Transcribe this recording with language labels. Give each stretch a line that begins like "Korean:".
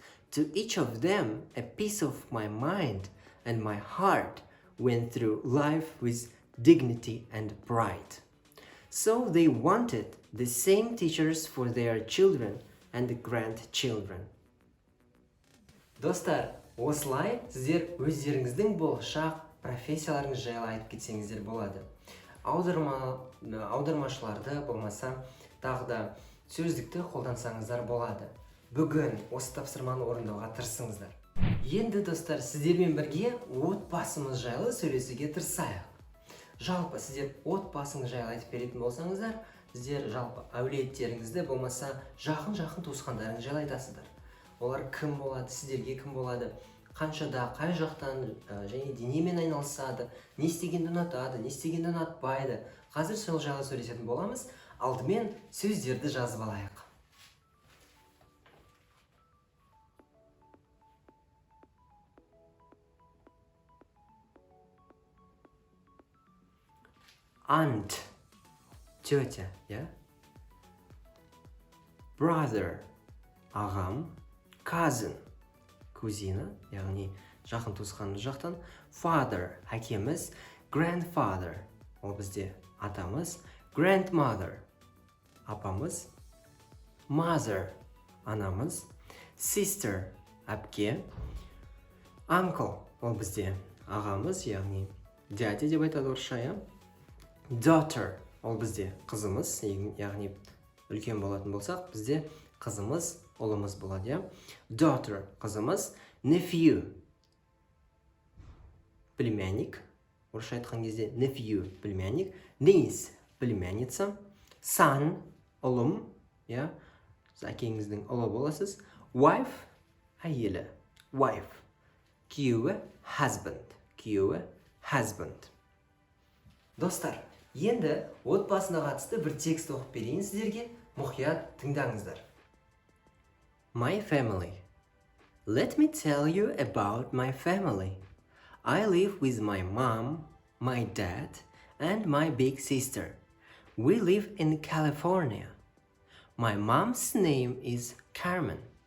English: To each of them, a piece of my mind and my heart went through life with dignity and pride. So they wanted the same teachers for their children and grandchildren.
Kazakh: Достар, осылай сіздер өздеріңіздің болашақ профессияларыңыз жайлы айтып кетсеңіздер болады. Аудармашыларды болмаса тағы да сөздікті қолдансаңыздар болады. Бүгін осы тапсырманы орындауға тырысыңыздар. Енді достар, сіздермен бірге отбасымыз жайлы сөйлесуге тырысайық. Жалпы сіздер отбасыңыз жайлы айтып беретін болсаңыздар, сіздер жалпы әулеттеріңізді болмаса жақын туысқандарыңыз жайлы айтасыздар. Олар кім болады, сіздерге кім болады, қаншада, қай жақтан және денемен айналысады, не істегенді ұнатады, не істегенді ұнатпайды. Қазір сол жайлы сөйлесетін боламыз. Алдымен сөздерді жазып алайық.
English: Aunt,
Russian: тетя,
English: yeah?
Kazakh: Brother, ағам. Cousin, кузина, яғни жақын туысқанымыз жақтан. Father, әкеміз. Grandfather, ол бізде атамыз. Grandmother, апамыз. Mother, анамыз. Sister, әпке. Uncle, ол бізде ағамыз, яғни дядя деп айтады орысша, иә? Daughter, ол бізде қызымыз, яғни үлкен болатын болсақ, бізде қызымыз, ұлымыз болады, иә? Daughter, қызымыз. Nephew, племянник. Орысша айтқан кезде nephew, племянник. Niece, племянница. Son, ұлым, иә? Әкеңіздің ұлы боласыз. Wife, әйелі. Wife. Күйеуі, husband. Күйеуі, husband. Достар, енді отбасына қатысты бір текст оқып берейін сіздерге. Мұқият тыңдаңыздар. My family.
English: Let me tell you about my family. I live with my mom, my dad, and my big sister. We live in California. My mom's name is Carmen.